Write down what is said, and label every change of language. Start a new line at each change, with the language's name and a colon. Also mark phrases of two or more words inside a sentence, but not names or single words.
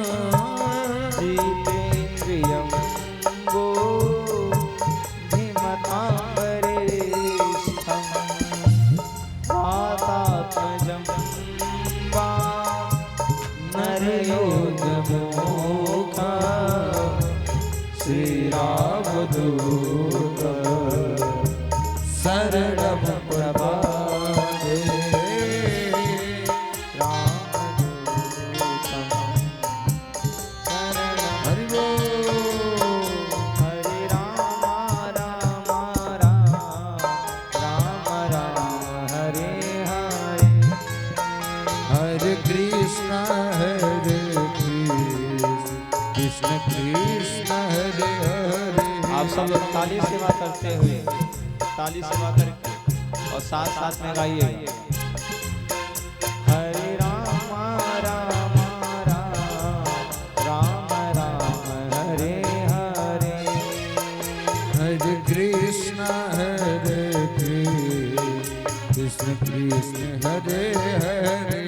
Sanskrit: जितेन्द्रियं बुद्धिमतां वरिष्ठं वातात्मजं वा नरयोगमोखा श्रीरामदूत शरणं प्रपद्ये।
Hindi: हरि बोल।
Sanskrit: हरे राम राम राम राम राम हरे हरे हरे कृष्ण कृष्ण कृष्ण हरे हरे।
Hindi: आप सब लोग ताली सेवा करते हुए ताली सेवा करके और साथ साथ में गाइए
Sanskrit: हरे राम राम राम राम राम हरे हरे हरे कृष्ण कृष्ण कृष्ण हरे हरे।